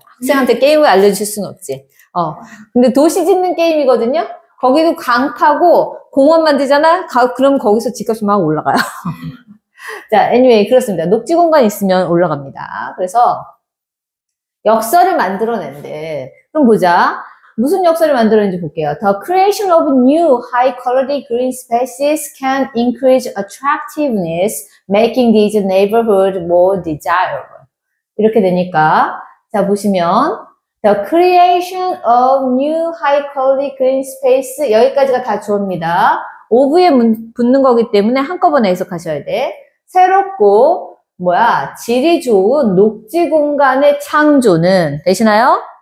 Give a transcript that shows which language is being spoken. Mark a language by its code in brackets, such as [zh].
[ko] 학생한테 게임을 알려줄 수는 없지. 근데 도시 짓는 게임이거든요? 거기도 강 파고 공원 만들잖아? 그럼 거기서 집값이 막 올라가요. 자, anyway, 그렇습니다. 녹지 공간 있으면 올라갑니다. 그래서 역설을 만들어낸대. 그럼 보자. 무슨 역설을 만들었는지 볼게요. [en] The creation of new high-quality green spaces can increase attractiveness, making these neighborhoods more desirable. [ko] 이렇게 되니까 자 보시면 [en] The creation of new high-quality green space [ko] 여기까지가 다 주어입니다. of에 붙는 거기 때문에 한꺼번에 해석하셔야 돼. 새롭고 질이 좋은 녹지 공간의 창조는 되시나요?